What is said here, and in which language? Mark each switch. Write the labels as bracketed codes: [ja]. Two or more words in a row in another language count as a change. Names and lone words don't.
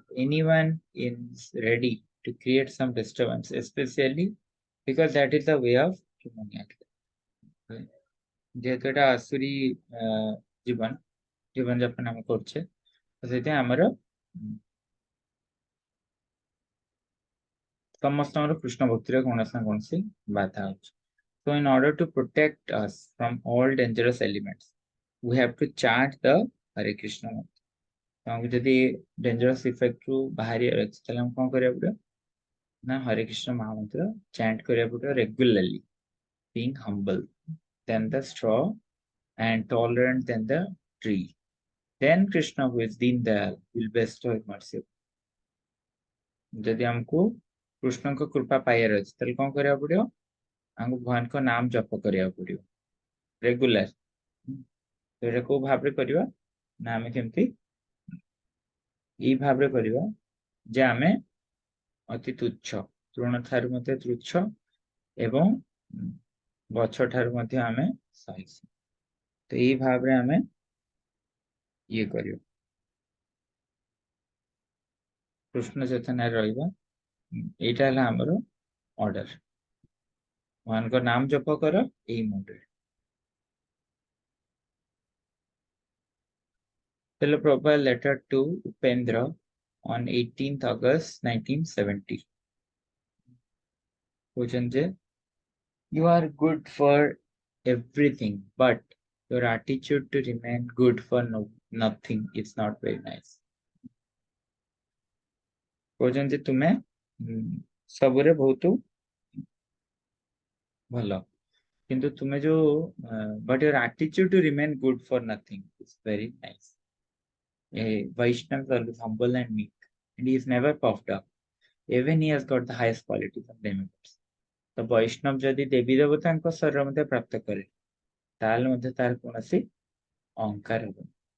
[en] Anyone is ready to create some disturbance, especially because that is the way of humanity. [or] ଯେହେତୁ ଏଟା ଆସୁରୀ ଜୀବନ ଯାପନ ଆମେ କରୁଛେ ସେଥିପାଇଁ ଆମର ସମସ୍ତଙ୍କର କୃଷ୍ଣ ଭକ୍ତିରେ କୌଣସି ନା କୌଣସି ବାଧା ଅଛି. [en] So in order to protect us from all dangerous elements, we have to chant the Hare Krishna mantra. [or] ଆମକୁ ଯଦି [en] dangerous effect [or] ରୁ ବାହାରିବାର ଅଛି ତାହେଲେ ଆମେ କ'ଣ କରିବାକୁ ପଡିବ ନା ହରେ କୃଷ୍ଣ ମହାମନ୍ତ୍ର ଚାଣ୍ଟ କରିବାକୁ ପଡିବ [en] regularly, being humble than the straw and tolerant than the tree. Then Krishna, who is Deen Dayal, will bestow his mercy. [or] ଯଦି ଆମକୁ କୃଷ୍ଣଙ୍କ କୃପା ପାଇବାର ଅଛି ତାହେଲେ କ'ଣ କରିବାକୁ ପଡିବ ଆମକୁ ଭଗବାନଙ୍କ ନାମ ଜପ କରିବାକୁ ପଡିବ ରେଗୁଲାର. ଏଇଟା କୋଉ ଭାବରେ କରିବା ନା ଆମେ କେମିତି ଏଇ ଭାବରେ କରିବା ଯେ ଆମେ ଅତି ତୁଚ୍ଛ, ତୃଣ ଠାରୁ ମଧ୍ୟ ତୁଚ୍ଛ ଏବଂ ଗଛ ଠାରୁ ମଧ୍ୟ ଆମେ ସହିଷ୍ଣୁ. ତ ଏଇ ଭାବରେ ଆମେ ଇଏ କରିବା କୃଷ୍ଣ ଚେତନାରେ ରହିବା. ଏଇଟା ହେଲା ଆମର ଅର୍ଡର. ଭଗବାନଙ୍କ ନାମ ଜପ କର ଏଇ ମୁଣ୍ଡରେ. [en] Srila Prabhupada letter to Upendra on 18th August 1970. You are good for everything, but your attitude to remain good for nothing is not very nice. [or] ତୁମେ ସବୁରେ ବହୁତ ଭଲ କିନ୍ତୁ ତୁମେ ଯୋଉ [en] but your attitude to remain good for nothing is very nice. A Vaishnav is humble and meek, and he is never puffed up. Even he has got the highest qualities of demigods. [or] ତ ବୈଷ୍ଣବ ଯଦି ଦେବୀ ଦେବତାଙ୍କ ଶରୀର ମଧ୍ୟ ପ୍ରାପ୍ତ କରେ ତାହେଲେ ମଧ୍ୟ ତାର କୌଣସି ଅହଙ୍କାର ହେବନି.